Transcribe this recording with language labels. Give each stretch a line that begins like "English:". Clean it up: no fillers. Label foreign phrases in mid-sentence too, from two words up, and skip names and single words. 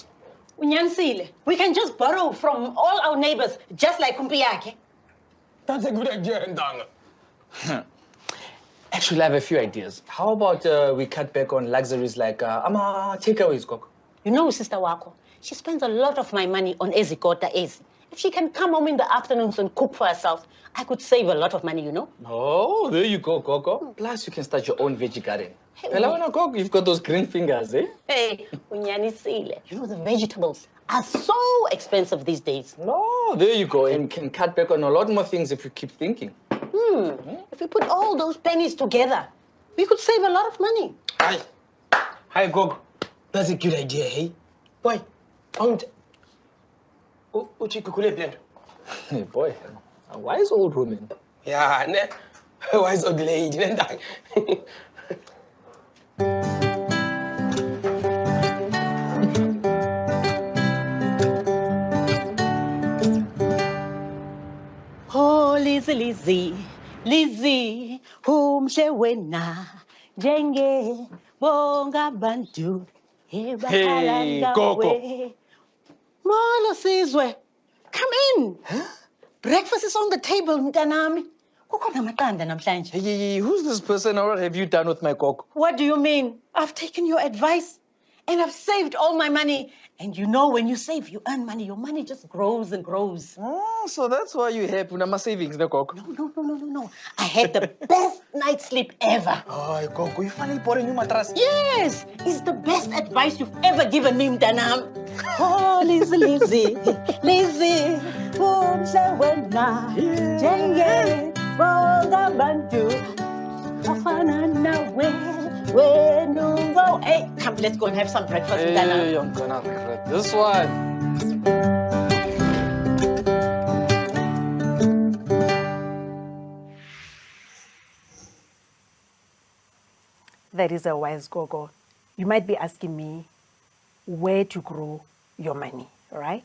English: Unyanisile, we can just borrow from all our neighbors, just like Biyakhe. That's a good idea, Ndanga. Actually, I have a few ideas. How about we cut back on luxuries like takeaways, Gogo? You know, Sister Wako, she spends a lot of my money on
Xhosa: ezikota ezi.
English: If she can come home in the afternoons and cook for herself, I could save a lot of money, you know? Oh, there you go, Gogo. Plus, you can start your own veggie garden. Hey, Gogo, you've got those green fingers, eh? Hey, Unyanisile, you know, the vegetables are so expensive these days. No, there you go. And you can cut back on a lot more things if you keep thinking. If we put all those pennies together, we could save a lot of money. Aye. Hi, Gogo. That's a good idea, hey? Boy, don't. Uchikukule blend. Hey, boy, a wise old woman. Yeah, ne. Wise old lady, ne?
Xhosa: Oh, Lizzy, Lizzy, Lizzy, umhle wena, njenge bonga bantu, ebakhala
English: Hey, Coco.
Xhosa: ngawe. Molo Sizwe,
English: come in. Breakfast is on the table,
Xhosa: mntanami. Kukhona amaqanda namhlanje.
English: Hey, who's this person or what have you done with my Coco? What do you mean? I've taken your advice and I've saved all my money. And you know, when you save, you earn money. Your money just grows and grows. Oh, so that's why you happy with my savings, no, Coco? No. I had the best night's sleep ever. Oh, Coco, you finally bought a new mattress. Yes, it's the best advice you've ever given me,
Xhosa: mntanam. Oh, Lizzy, Lizzy, Lizzy, umhle wena, njenge bonga bantu, afana nawe, wenungo.
English: Hey, come, let's go and have some breakfast, mntanam. Hey, I'm gonna regret this one. That is a wise Gogo. You might be asking me where to grow your money, right?